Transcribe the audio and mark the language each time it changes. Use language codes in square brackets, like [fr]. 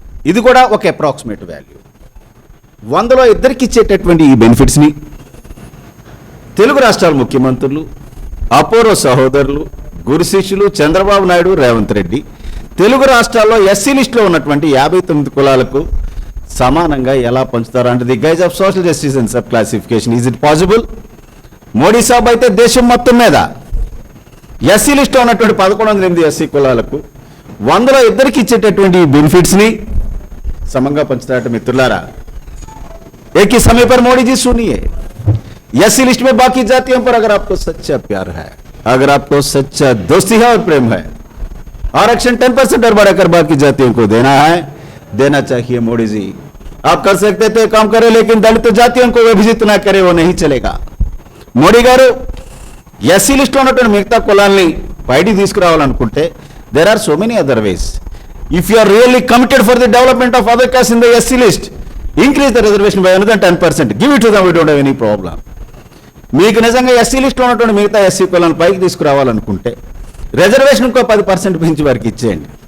[te] ఇది కూడా ఒక అప్రాక్సిమేట్ వాల్యూ. 100లో 2 ఇచ్చేటటువంటి ఈ బెనిఫిట్స్ని తెలుగు రాష్ట్రాల ముఖ్యమంత్రులు, అపోరో సహోదరులు, గురు శిష్యులు చంద్రబాబు నాయుడు, రేవంత్ రెడ్డి తెలుగు రాష్ట్రాల్లో ఎస్సీ లిస్టులో ఉన్నటువంటి 59 కులాలకు సమానంగా ఎలా పంచుతారు అంటే [en] The guise of social justice and sub classification. Is it possible? [te] Modi సాబ్ అయితే దేశం మొత్తం మీద ఎస్సీ లిస్టులో ఉన్నటువంటి 1108 ఎస్సీ కులాలకు 100లో 2 ఇచ్చేటటువంటి బెనిఫిట్స్ని సమంగా పంచుతారట మిత్రులారా. [hi] एक ही समय पर मोदी जी सुनिए, एससी लिस्ट में बाकी जातियों पर अगर आपको सच्चा प्यार है, अगर आपको सच्चा दोस्ती है और प्रेम है, आरक्षण 10% और बढ़ाकर बाकी जातियों को देना है, देना चाहिए मोदी जी. आप कर सकते थे, काम करें, लेकिन दलित जातियों को विभाजित ना करे, वो नहीं चलेगा. [te] మోడీ గారు ఎస్సీ లిస్టులో ఉన్నటువంటి మిగతా కులాల్ని పైకి తీసుకురావాలనుకుంటే [en] There are so many other ways. If you are really committed for the development of other caste in the SC list, increase the reservation by another 10%. Give it to them, we don't have any problem. [te] మీకు నిజంగా SC లిస్టులో ఉన్నటువంటి మిగతా SC కులాలను పైకి తీసుకురావాలనుకుంటే reservation ఇంకో 10% పెంచి వారికి ఇచ్చేయండి.